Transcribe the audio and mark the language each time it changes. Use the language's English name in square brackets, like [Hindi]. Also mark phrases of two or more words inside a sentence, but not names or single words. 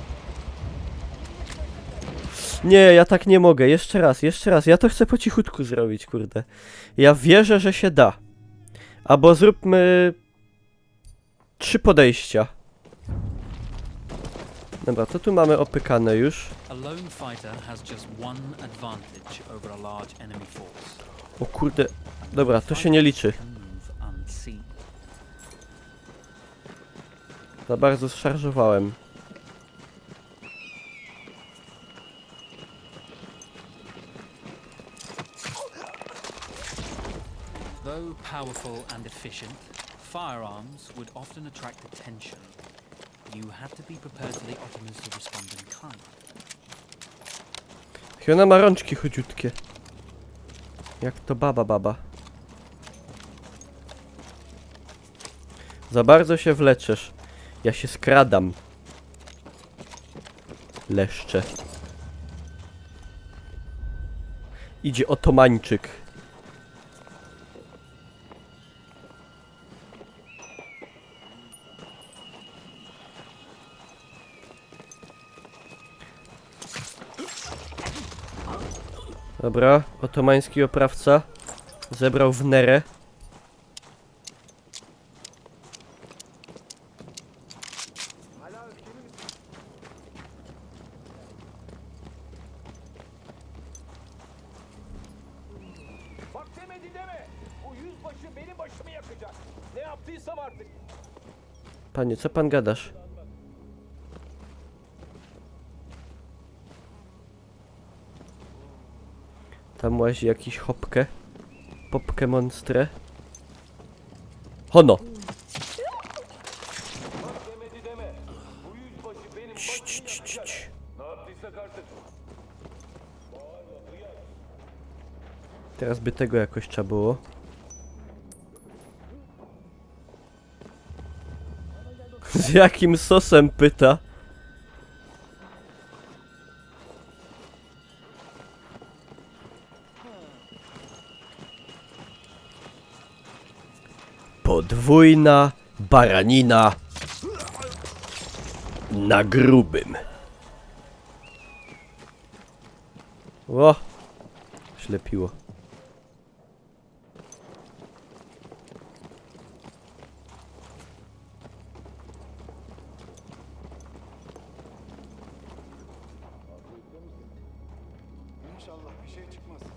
[Polish] Nie, ja tak nie mogę. Jeszcze raz. Ja to chcę po cichutku zrobić, kurde. Ja wierzę, że się da. Albo zróbmy 3 podejścia. Dobra, to tu mamy opykane już. [English] A lone fighter has just one advantage over a large enemy force. [Polish] O kurde. Dobra, to się nie liczy. [English] Can move unseen. [Polish] Za bardzo zszarżowałem. [English] Though powerful and efficient, firearms would often attract attention. You had to be prepared for the Ottomans to respond in kind. [Polish] I ona ma rączki chudziutkie. Jak to baba. Za bardzo się wleczesz. Ja się skradam. Leszcze. Idzie otomańczyk. Dobra, otomański oprawca zebrał w nerę. [Turkish] Bak demedi deme. Bu yüzbaşı benim başımı yakacak. Ne yaptıysam artık. [Polish] Panie, co pan gadasz? Tam łazi jakiś hopkę. Popkę monstre. Hono! [Turkish] Bak demedi deme. Bu yüzbaşı benim başımı yakacak. Ne yaptıysak artık. [Polish] Teraz by tego jakoś trzeba było. Z jakim sosem pyta? Podwójna baranina na grubym. Ło! Ślepiło. [Turkish] İnşallah bir şey çıkmaz.